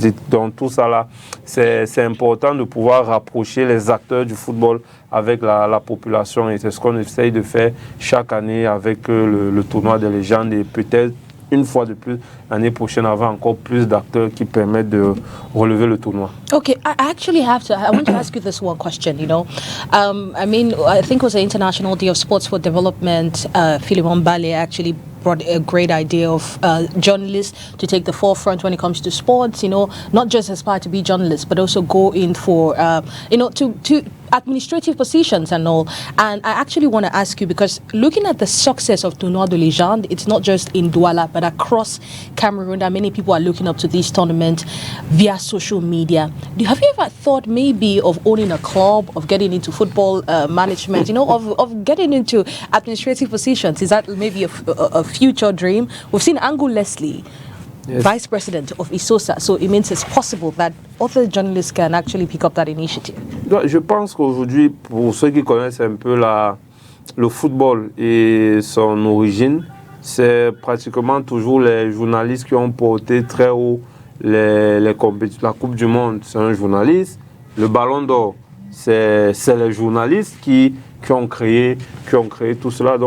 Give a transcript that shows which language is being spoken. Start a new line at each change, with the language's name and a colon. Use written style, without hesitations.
French: Donc tout ça là, c'est important de pouvoir rapprocher les acteurs du football avec la population, et c'est ce qu'on essaye de faire chaque année avec le tournoi des légendes, et peut-être une fois de plus, l'année prochaine, avoir encore plus d'acteurs qui permettent de relever le tournoi.
English: Okay, I want to ask you this one question, you know. I think it was the International Day of Sports for Development. Philemon Bale actually brought a great idea of journalists to take the forefront when it comes to sports, you know, not just aspire to be journalists, but also go in for, to administrative positions and all. And I actually want to ask you, because looking at the success of Tournoi de Légende, it's not just in Douala, but across Cameroon, that many people are looking up to this tournament via social media. Have you ever thought maybe of owning a club, of getting into football management, you know, of getting into administrative positions? Is that maybe a future dream? We've seen Angu Leslie, yes, Vice President of ISOSA, so it means it's possible that other journalists can actually pick up that initiative.
French: Je pense qu'aujourd'hui, pour ceux qui connaissent un peu le football et son origine, c'est pratiquement toujours les journalistes qui ont porté très haut les compétitions. La Coupe du Monde, c'est un journaliste. Le Ballon d'Or, c'est les journalistes qui ont créé tout cela.